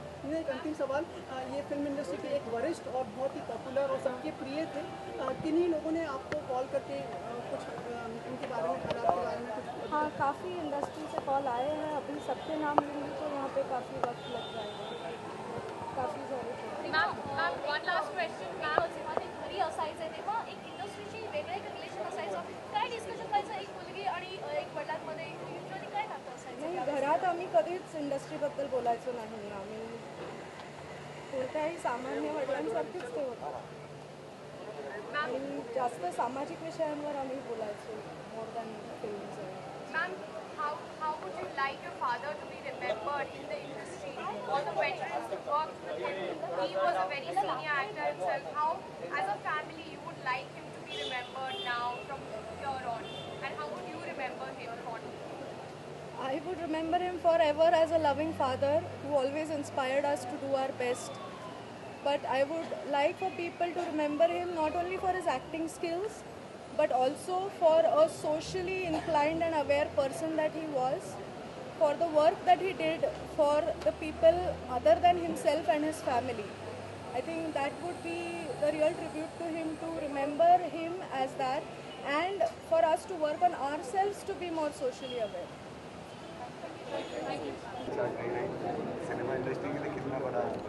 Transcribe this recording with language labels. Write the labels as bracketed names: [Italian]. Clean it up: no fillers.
[Hindi] मेरा एक अंतिम सवाल, ये फिल्म इंडस्ट्री के एक वरिष्ठ और बहुत ही पॉपुलर और सबके प्रिय थे, किन्हीं लोगों ने आपको कॉल करके कुछ उनके बारे में, हालात के बारे में कुछ? हाँ, काफ़ी इंडस्ट्री से कॉल आए हैं, अभी सबके नाम लूँगी तो यहाँ पे काफ़ी वक्त लग जाएगा, काफ़ी सारे। [English] ma'am one last question, [Marathi] जेव्हा ते घरी असायचे तेव्हा एक इंडस्ट्रीची वेगळं एक रिलेशन असायचं, काय डिस्कशन व्हायचं एक मुलगी आणि एक वडिलांमध्ये युजली काय नातं असायचं? नाही, घरात आम्ही कधीच इंडस्ट्रीबद्दल बोलायचो नाही, आम्ही कोणत्याही सामान्य वडिलांसारखीच ते होतं आणि जास्त सामाजिक विषयांवर आम्ही बोलायचो [English] More than films. Ma'am, how would you like your father to be remembered in the industry? All the veterans who worked with him, he was a very senior actor himself. How, as a family, you would like him to be remembered now from here on? And how would you remember him fondly? I would remember him forever as a loving father who always inspired us to do our best. But I would like for people to remember him not only for his acting skills, but also for a socially inclined and aware person that he was, for the work that he did for the people other than himself and his family. I think that would be the real tribute to him, to remember him as that, and for us to work on ourselves to be more socially aware. [Hindi] Cinema industry के लिए कितना बड़ा